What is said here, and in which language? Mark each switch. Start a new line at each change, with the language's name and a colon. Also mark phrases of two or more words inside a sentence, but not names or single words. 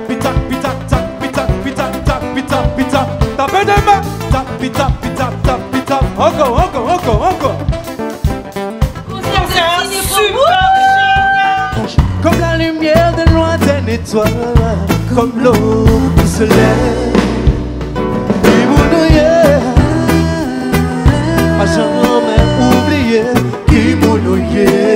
French: tac, tac, pita, pita, tac, pita, pita. Tapez des mains. Tac, pita, pita, tac, pita. Encore, encore, encore, encore. C'est un super génial. Comme la lumière de lointaine étoile, comme l'eau qui se lève. Et vous n'oubliez, à jamais oublié, qui m'oubliait.